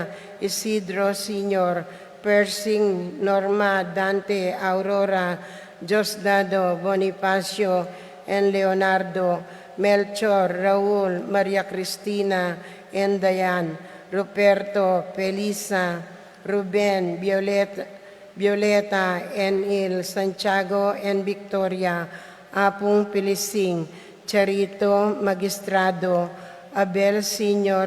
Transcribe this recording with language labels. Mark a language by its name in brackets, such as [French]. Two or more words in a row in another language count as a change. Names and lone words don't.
[English] Isidro Sr., Persing, Norma, Dante, Aurora, Diosdado, Bonifacio, and Leonardo, Melchor, Raul, Maria Cristina, and Dayan, Ruperto, Felisa, Ruben, Violeta, Enil, Santiago, and Victoria, Apong Pilising, Charito Magistrado, Abel Sr.